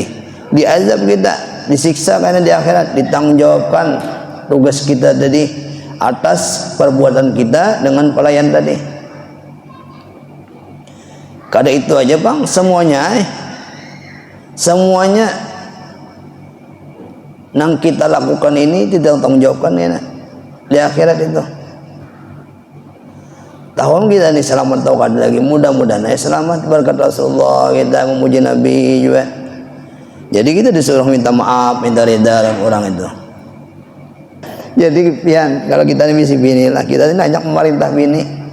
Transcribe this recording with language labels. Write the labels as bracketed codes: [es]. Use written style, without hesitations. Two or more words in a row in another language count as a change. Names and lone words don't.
[id] Diazab kita, disiksa karena di akhirat, ditanggungjawabkan tugas kita tadi atas perbuatan kita dengan pelayan tadi. [bjn] Kada itu aja bang, semuanya nang kita lakukan ini tidak tanggung jawabkan ya di akhirat itu. Tahun kita nih selamat tahu kada lagi, mudah-mudahan selamat berkat Rasulullah, kita memuji Nabi juga. [id] Jadi kita disuruh minta maaf, minta reda dengan orang itu. [bjn] Jadi pian kalau kita ini misi bini lah, kita ini banyak memerintah bini.